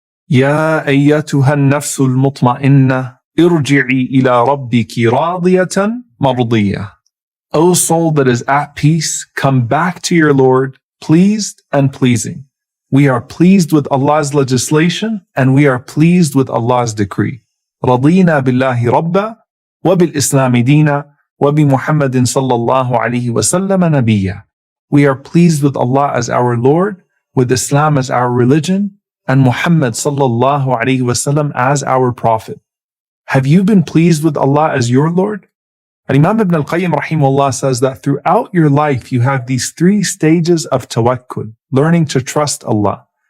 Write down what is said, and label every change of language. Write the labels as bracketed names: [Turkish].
[Arabic] يا أيتها النفس المطمئنة ارجعي إلى ربك راضية مرضية. [English] O soul that is at peace, come back to your Lord, pleased and pleasing. We are pleased with Allah's legislation and we are pleased with Allah's decree. [Arabic] رضينا بالله ربا وبالإسلام دينا وبمحمد صلى الله عليه وسلم نبيا. [English] We are pleased with Allah as our Lord, with Islam as our religion, and Muhammad sallallahu alaihi wasallam as our prophet. Have you been pleased with Allah as your Lord? Imam Ibn al-Qayyim rahimahullah says that throughout your life you have these three stages of tawakkul, learning to trust Allah.